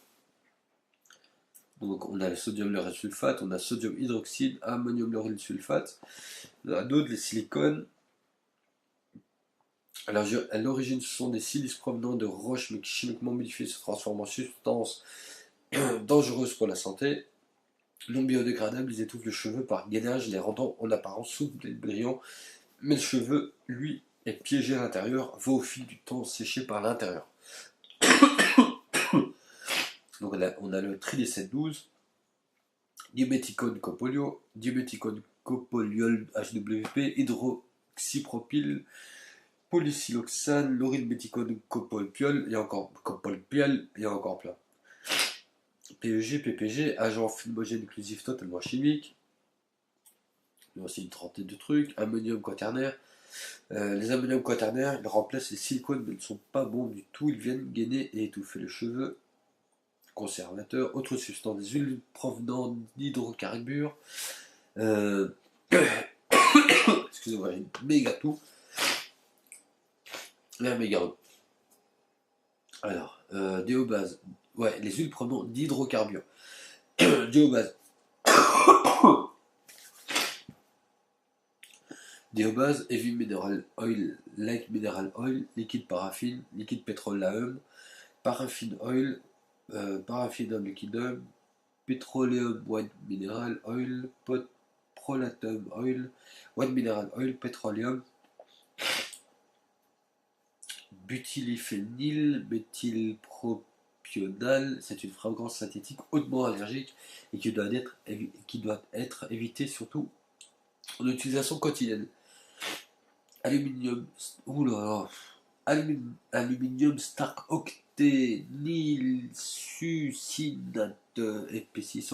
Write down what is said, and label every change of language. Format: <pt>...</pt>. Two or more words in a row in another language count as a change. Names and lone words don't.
<fr>Donc on a le sodium lauryl sulfate, on a sodium hydroxyde, ammonium lauryl sulfate, on a d'autres, les silicones, Alors, à l'origine, ce sont des silices provenant de roches mais qui chimiquement modifiées se transforment en substances dangereuses pour la santé. Non biodégradables, ils étouffent le cheveu par gainage, les rendant en apparence souples et brillants. Mais le cheveu, lui, est piégé à l'intérieur, va au fil du temps sécher par l'intérieur. Donc on a le tridécète 12, diméthicone copolio, diméthicone copoliol HWP, hydroxypropyl, polysiloxane, laurilméthicone copolpiol, et encore copolpiol, et encore plein. PEG, PPG, agent fumogène occlusif totalement chimique. Il y a aussi une trentaine de trucs. Ammonium quaternaire. Les ammonium quaternaires, ils remplacent les silicones, mais ne sont pas bons du tout. Ils viennent gainer et étouffer le cheveu. Conservateur. Autre substance, des huiles provenant d'hydrocarbures. Excusez-moi, j'ai une méga toux. La méga. Alors, déobase. Ouais, les huiles provenant d'hydrocarbures. Déobase. Déobase,</fr> <en>heavy mineral oil, light mineral oil,</en> <fr>liquide paraffine, liquide petroleum,</fr> <en>paraffin oil,</en> <fr>paraffinum liquidum,</fr> <en>petroleum white mineral oil, prolatum oil, white mineral oil,</en> <fr>petroleum, butylphényl, méthylpropional. C'est une fragrance synthétique hautement allergique et qui doit être évitée surtout en utilisation quotidienne. Aluminium, oula, aluminium stark octénil succinate épaississant.</fr>